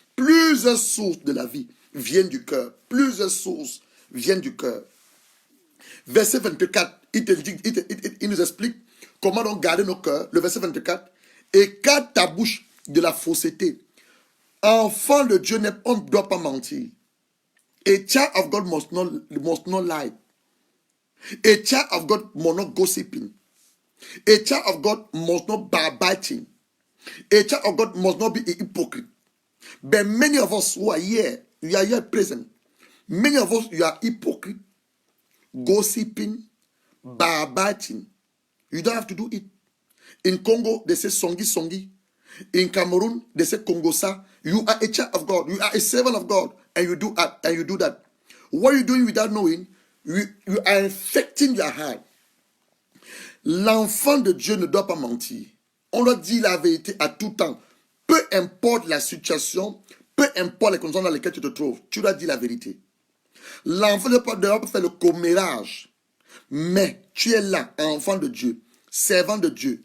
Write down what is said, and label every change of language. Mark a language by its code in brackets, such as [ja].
[fr] Plusieurs sources de la vie viennent du cœur. Plusieurs sources viennent du cœur. Verset 24, il nous explique comment donc garder nos cœurs. Le verset 24. Et garde ta bouche de la fausseté. Enfant de Dieu, on ne doit pas mentir. [en] A child of God must not lie. A child of God must not gossiping. A child of God must not backbiting. A child of God must not be a hypocrite. But many of us who are here, we are here present. Many of us, you are hypocrite, gossiping, backbiting. You don't have to do it. In Congo, they say songi songi. In Cameroon, they say Kongosa. You are a child of God. You are a servant of God. And you do that. What you're doing without knowing, you are infecting your heart. [fr] L'enfant de Dieu ne doit pas mentir. On doit dire la vérité à tout temps. Peu importe la situation, peu importe les conditions dans lesquelles tu te trouves, tu dois dire la vérité. L'enfant ne doit pas faire le commérage. Mais tu es là, enfant de Dieu, servant de Dieu.